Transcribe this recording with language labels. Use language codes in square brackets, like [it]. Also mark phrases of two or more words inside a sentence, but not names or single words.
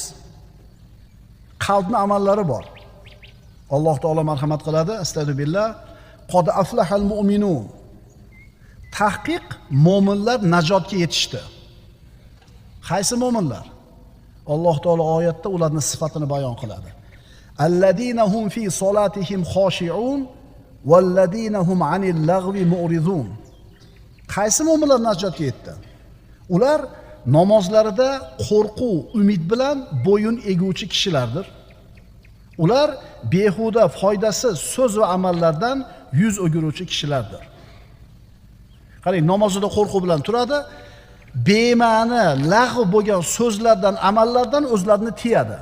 [uz] Qalbning amallari bor. Alloh taolo marhamat qiladi. [ar] أستغفر الله. قد أفلح المؤمنون. [uz] Tahqiq mo'minlar najotga yetishdi. Qaysi mo'minlar? Alloh taolo oyatda ularning sifatini bayon qiladi. [ar] الذين هم في صلاتهم خاشعون والذين هم عن اللغو معرضون. [uz] Qaysi mo'minlar najotga yetdi? Ular namozlarida qo'rquv, umid bilan bo'yin eguvchi kishilardir. Ular behuda, foydasiz so'z va amallardan yuz o'giruvchi kishilardir. Qarang, namozida qo'rquv bilan turadi, bema'ni, lag'v bo'lgan so'zlardan, amallardan o'zlarini tiyadi.